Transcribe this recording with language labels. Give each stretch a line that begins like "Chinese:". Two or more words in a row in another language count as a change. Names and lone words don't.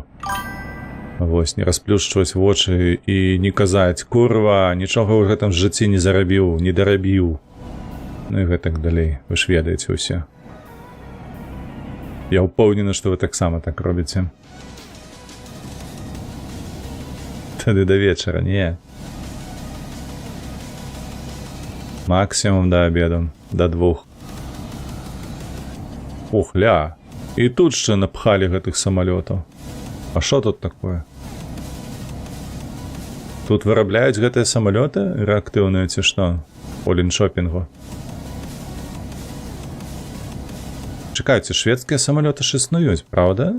Belarusian: Вось, не расплюшчваць вочы і не казаць: курва, нічога ў гэтым жыцці не зарабіў, не дарабіў. Ну і гэтак далей. Вы ж ведаеце ўсе. Я ўпэўнены, што вы таксама так робіце. Тады да вечара, не.
Russian: Максимум до обеда, до 2.
Belarusian: Ух, ля. І тут ще напхалі гэтых самолетаў.
Ukrainian: А що тут такое?
Belarusian: Тут вырабляюць гэтыя самолеты рэактыўныя ці што? Олін-шопінгу. Чакайце, шведскія самолеты ж існуюць, правда?